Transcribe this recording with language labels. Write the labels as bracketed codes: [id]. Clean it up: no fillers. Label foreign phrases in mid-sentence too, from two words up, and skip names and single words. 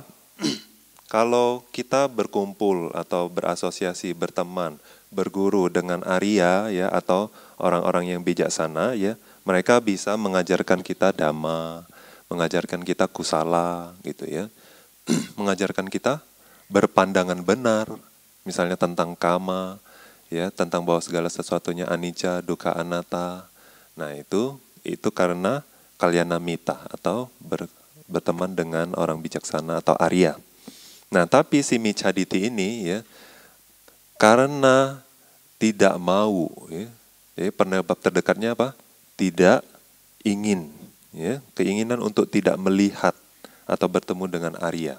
[id] Kalau kita berkumpul atau berasosiasi, berteman, berguru dengan Arya ya atau orang-orang yang bijaksana ya, mereka bisa mengajarkan kita dhamma, mengajarkan kita kusala gitu ya. Mengajarkan kita berpandangan benar, misalnya tentang kama, ya, tentang bahwa segala sesuatunya [pi] anicca, dukkha, anatta. [id] Nah, itu karena kalyanamita atau berteman dengan orang bijaksana atau Arya. Nah, tapi si micaditi ini ya karena tidak mau ya. Jadi penyebab terdekatnya apa? Tidak ingin ya, keinginan untuk tidak melihat atau bertemu dengan Arya.